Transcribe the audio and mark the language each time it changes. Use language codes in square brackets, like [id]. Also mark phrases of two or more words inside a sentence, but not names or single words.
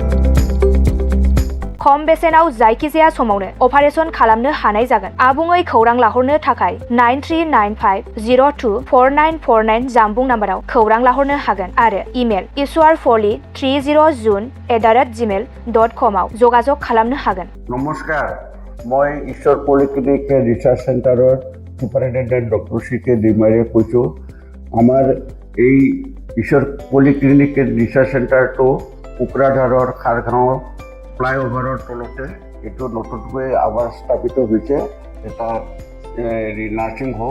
[brx] खम बेसेनाव जायखिजाया समावनो अपारेशन खालामनो हानाय जागोन। आबुङै खौरां लाहरनो थाखाय 9395024949 जानबुं नाम्बाराव खौरां लाहरनो हागोन आरो इमेल iswarpoli30@gmail.com आव जगाजग खालामनो हागोन। [as] নমস্কাৰ, মই ঈশ্বৰ পলিক্লিনিক ৰিচাৰ্চ চেণ্টাৰৰ ছুপাৰিণ্টেণ্ডেণ্ট ডক্টৰ CK ডিমাৰীয়ে কৈছোঁ। আমাৰ এই ঈশ্বৰ পলিক্লিনিক ৰিচাৰ্চ চেণ্টাৰটো কোকৰাঝাৰৰ খাৰগাঁও ফ্লাইঅভাৰৰ তলতে এইটো নতুনকৈ আমাৰ স্থাপিত হৈছে এটা [en] nursing home.